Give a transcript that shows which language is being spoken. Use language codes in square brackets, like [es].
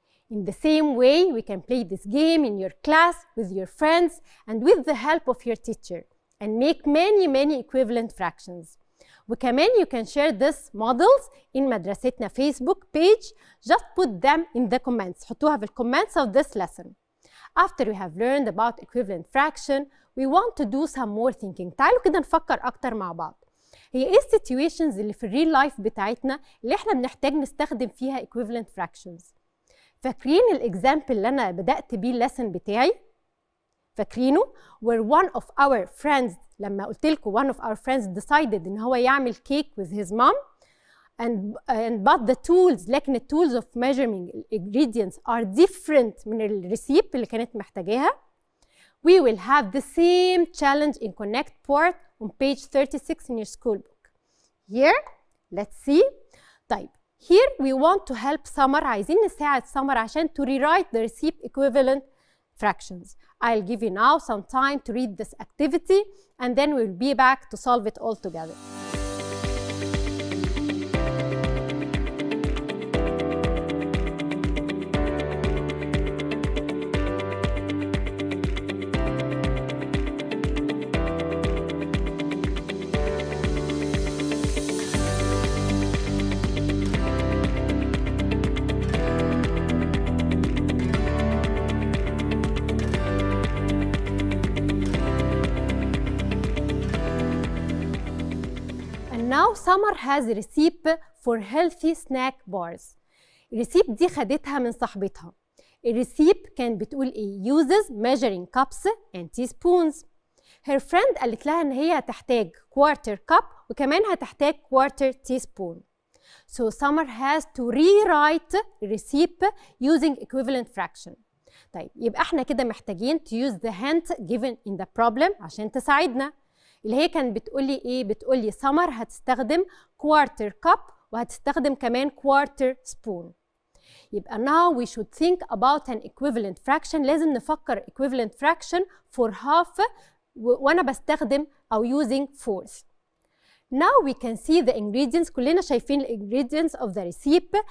[en] In the same way, we can play this game in your class with your friends and with the help of your teacher and make many equivalent fractions. [ar] وكمان [en] you can share these models in [ar] مدرستنا [en] Facebook page. Just put them in the comments. [ar] حطوها في [en] comments of this lesson. After we have learned about equivalent fraction, we want to do some more thinking. [ar] تعالوا كده نفكر أكتر مع بعض. هي إيه situations اللي في الريل لايف بتاعتنا اللي إحنا بنحتاج نستخدم فيها equivalent fractions؟ فاكرين الإكزامبل اللي أنا بدأت بيه الليسن بتاعي؟ فاكرينه؟ [en] where one of our friends [ar] لما قلت لكم [en] one of our friends decided [ar] إن هو يعمل [en] cake with his mom and but the tools [ar] لكن ال tools [en] of measuring ingredients are different [ar] من الريسيب اللي كانت محتاجاها. [en] We will have the same challenge in Connect part on page 36 in your school book. Here, let's see. [ar] طيب, [en] here we want to help Summer. [ar] عايزين نساعد [en] Summer [ar] عشان [en] to rewrite the recipe equivalent fractions. I'll give you now some time to read this activity and then we'll be back to solve it all together. Now Summer has a recipe for healthy snack bars. [ar] الريسيب دي خدتها من صاحبتها. الريسيب كان بتقول ايه؟ [en] uses measuring cups and teaspoons. Her friend [ar] قالت لها ان هي هتحتاج [en] quarter cup [ar] وكمان هتحتاج [en] quarter teaspoon. So Summer has to rewrite recipe using equivalent fraction. [ar] طيب يبقى احنا كده محتاجين [en] to use the hint given in the problem [ar] عشان تساعدنا. اللي هي كانت بتقولي ايه؟ بتقولي سمر هتستخدم [en] quarter cup [ar] وهتستخدم كمان [en] quarter spoon. [ar] يبقى [en] now we should think about an equivalent fraction. [ar] لازم نفكر [en] equivalent fraction for half [ar] وأنا بستخدم أو [en] using fourth. Now we can see the ingredients. [ar] كلنا شايفين [en] ingredients of the recipe.